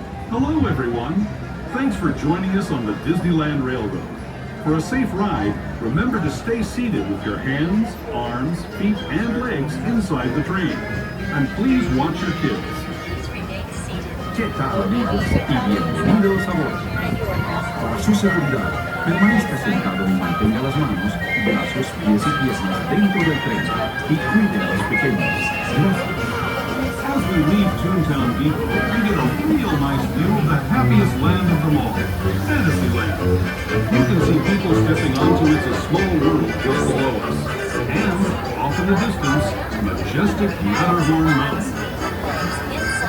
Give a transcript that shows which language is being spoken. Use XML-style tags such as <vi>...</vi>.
<en>hello everyone! Thanks for joining us on the Disneyland Railroad. For a safe ride, remember to stay seated with your hands, arms, feet, and legs inside the train. And please watch your kids.</en> <es>¿Qué tal, amigos? Y bienvenidos a bordo. Para su seguridad, permanezca sentado y mantenga las manos, brazos, pies y piernas dentro del tren y cuide a los pequeños. Gracias.</es> <en>As we leave Toontown Depot, we get a real nice view of the happiest land of them all, Fantasyland. You can see people stepping onto It's a Small World just below us. And, off in the distance, majestic Gathercole Mountain.</en>